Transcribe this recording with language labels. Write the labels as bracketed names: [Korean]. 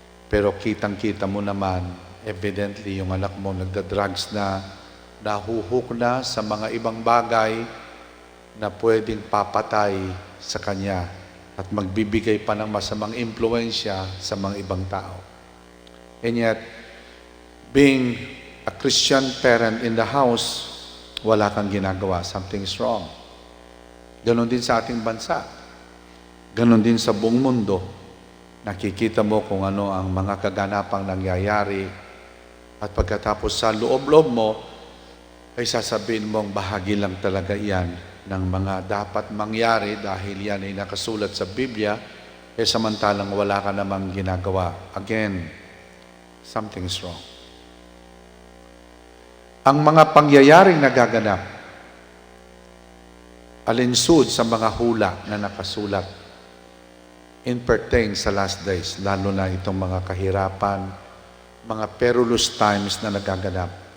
[Filipino] Pero kitang-kita mo naman, evidently, yung anak mo nagda-drugs na, nahuhuk na sa mga ibang bagay na pwedeng papatay sa kanya at magbibigay pa ng masamang impluensya sa mga ibang tao. [English] And yet, being a Christian parent in the house, [Filipino] wala kang ginagawa. [English] Something's wrong. [Filipino] Ganon din sa ating bansa. Ganon din sa buong mundo. Nakikita mo kung ano ang mga kaganapang nangyayari at pagkatapos sa loob-loob mo, ay sasabihin mong bahagi lang talaga yan ng mga dapat mangyari dahil yan ay nakasulat sa Biblia, samantalang wala ka namang ginagawa. [English] Again, something's wrong. [Filipino] Ang mga pangyayaring nagaganap, alinsud sa mga hula na nakasulat, in pertain sa last days, lalo na itong mga kahirapan, mga perilous times na nagaganap.